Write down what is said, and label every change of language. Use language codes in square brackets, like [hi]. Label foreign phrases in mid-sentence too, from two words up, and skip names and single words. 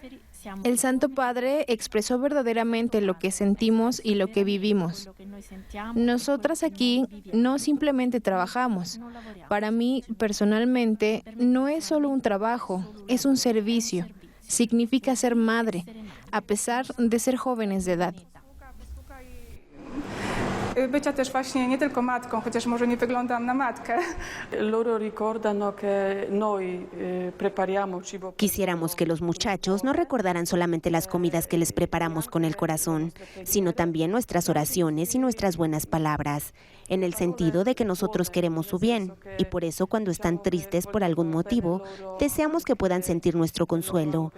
[es] El Santo Padre expresó verdaderamente lo que sentimos y lo que vivimos. Nosotras aquí no simplemente trabajamos. Para mí, personalmente, no es solo un trabajo, es un servicio. Significa ser madre, a pesar de ser jóvenes de edad. [pl] Bycia też właśnie nie tylko matką, chociaż może nie wyglądam na matkę. [es] Quisiéramos que los muchachos no recordaran solamente las comidas que les preparamos con el corazón, sino también nuestras oraciones y nuestras buenas palabras, en el sentido de que nosotros queremos su bien, y por eso cuando están tristes por algún motivo, deseamos que puedan sentir nuestro consuelo.